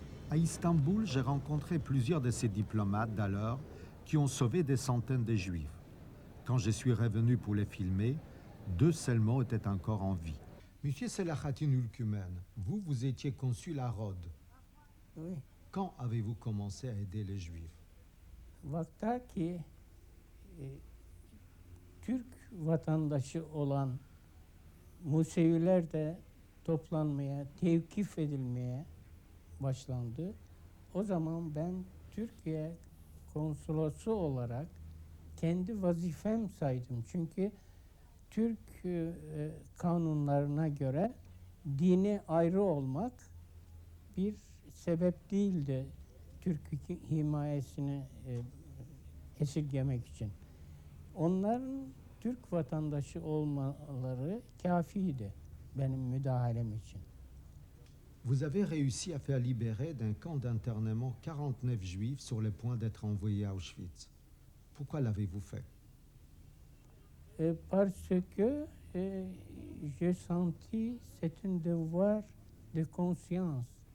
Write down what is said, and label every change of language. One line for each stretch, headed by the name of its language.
French: À Istanbul, j'ai rencontré plusieurs de ces diplomates d'alors qui ont sauvé des centaines de Juifs. Quand je suis revenu pour les filmer, 2 seulement étaient encore en vie. Monsieur Selahattin Ülkümen, vous étiez consul à Rhodes. Oui. Quand avez-vous commencé à aider les Juifs?
Turkish: Vaktaki Türk vatandaşı olan Museviler de toplanmaya, tevkif edilmeye başlandı. O zaman ben Türkiye konsolosu olarak kendi vazifem saydım. Çünkü Türk kanunlarına göre dini ayrı olmak bir sebep değildi Türk himayesini esirgemek için. Onların Türk vatandaşı olmaları kâfiydi benim müdahalem için.
French: Vous avez réussi à faire libérer d'un camp d'internement 49 Juifs sur le point d'être envoyés à Auschwitz. Pourquoi l'avez-vous fait? Parce que j'ai senti c'est un devoir de conscience.